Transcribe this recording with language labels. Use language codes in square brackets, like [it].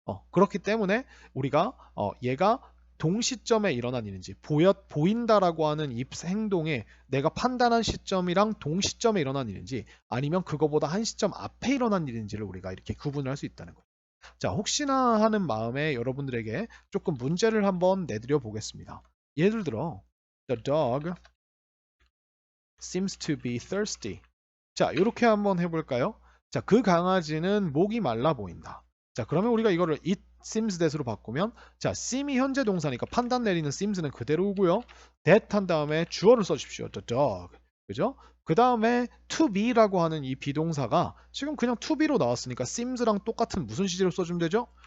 [ko] 그렇기 때문에 우리가 얘가 동시점에 일어난 일인지 보인다라고 하는 이 행동에 내가 판단한 시점이랑 동시점에 일어난 일인지 아니면 그거보다 한 시점 앞에 일어난 일인지를 우리가 이렇게 구분을 할 수 있다는 거예요. 자, 혹시나 하는 마음에 여러분들에게 조금 문제를 한번 내드려 보겠습니다. 예를 들어 [en] The dog seems to be thirsty. [ko] 자, 이렇게 한번 해볼까요? 자, 그 강아지는 목이 말라 보인다. 자, 그러면 우리가 이거를 it seems that으로 바꾸면 자, seem이 현재 동사니까 판단 내리는 seems는 그대로고요. that 한 다음에 주어를 써주십시오. [en] The dog. [ko] 그죠? 그 다음에 to be라고 하는 이 비동사가 지금 그냥 to be로 나왔으니까 seems랑 똑같은 무슨 시제로 써주면 되죠?